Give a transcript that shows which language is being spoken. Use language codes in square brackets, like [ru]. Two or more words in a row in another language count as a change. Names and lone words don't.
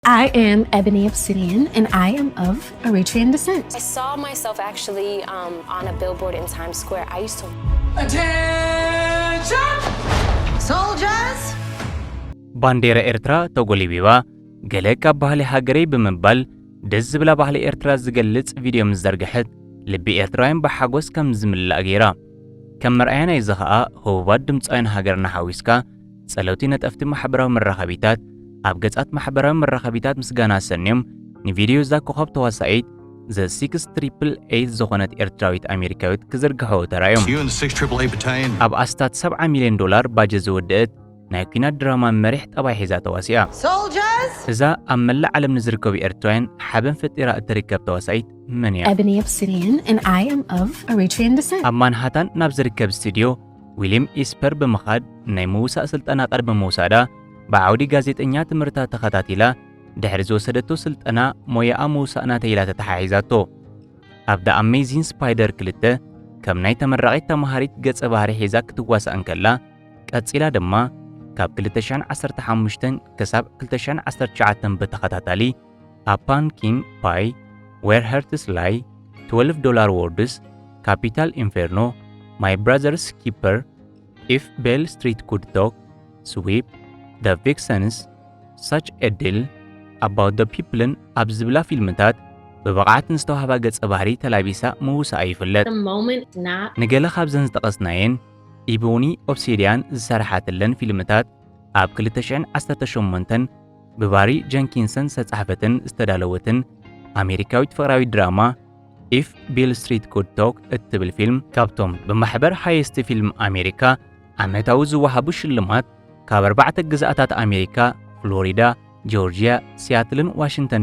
[en] I am Ebony Obsidian, and I am of Eritrean descent. I saw myself actually on a billboard in Times Square. I used to... Attention! Soldiers! [ti] ባንዴራ ኤርትራ ተጎሊቢባ ገለ ካብ ባህሊ ሃገረይ ብምባል ደስ ዝብላ ባህሊ ኤርትራ ዝገልጽ ቪድዮ ምዝርግሕት ልቢ ኤርትራውያን ብሓጎስ ከም ዝምላእ ገይራ ከም መርኣያና ይዘኸኣ ህቡባት ድምፃውያን ሃገርና ሓዊስካ ጸለውቲ ነጠፍቲ ማሕበራዊ መራኸቢታት ኣብ ገጻት ማሕበራዊ መራኸቢታት ምስጋና ሰንዮም ንቪድዮ ዛ ኮኸብ ተዋሳኢት ዘ 6888 ዝኾነት ኤርትራዊት ኣሜሪካዊት ክዝርግሖ ተራዮም ኣብ ኣስታት $70 ሚልዮን ባጀት ዝወድአት ናይ ኩናት ድራማ መሪሕ ጠባይ ሒዛ ተዋሲኣ እዛ ኣብ መላእ ዓለም ንዝርከቡ ኤርትራውያን ሓበን ፈጢራ እትርከብ ተዋሳኢት መን እያ? [en] Ebony Obsidian, and I am of Eritrean descent. [ti] ኣብ ማንሃታን ናብ ዝርከብ ስቱድዮ ዊልያም ኢስፐር ብምኻድ ናይ ምውሳእ ስልጠና ቀርቢ ምውሳዳ ብዓውዲ ጋዜጠኛ ትምህርታት ተኸታቲላ ድሕሪ ዝወሰደቶ ስልጠና ሞያኣ ምውሳእና ተይላ ተተሓሒዛቶ ኣብ ደ ኣሜዚንግ ስፓይደር 2 ከም ናይ ተመራቂት ተማሃሪት ገጸ ባህሪ ሒዛ ክትዋሳእ እንከላ ቀፂላ ድማ ካብ 2015 ክሳብ 2019 በተኸታታሊ ኣፓንኪን ፓይ ዌር ሄርትስ ላይ $12 Words ካፒታል ኢንፌርኖ ማይ ብራዘርስ ኪፐር ኢፍ ቤል ስትሪት ኩድ ቶክ ስዊፕ The Vixens, Such a Deal, About the Peopleን ኣብ ዝብላ ፊልምታት ብብቕዓት ንዝተዋህባ ገጸ ባህሪ ተላቢሳ ምውሳኣ ይፍለጥ ንገለ ካብዘን ዝጠቐስናየን ኢቦኒ ኦብሲዲያን ዝሰርሓትለን ፊልምታት ኣብ 2018 ብባሪ ጀንኪንሰን ዝተጻሕፈትን ዝተዳለወትን ኣሜሪካዊት ፍቕራዊ ድራማ ኢፍ ቤል ስትሪት ኩድ ቶክ እትብል ፊልም ካብቶም ብማሕበር ሃይስት ፊልም ኣሜሪካ ዓመታዊ ዝወሃቡ ሽልማት ካብ 4 ግዛኣታት ኣሜሪካ ፍሎሪዳ፣ ጆርጂያ፣ ሲያትልን ዋሽንግተን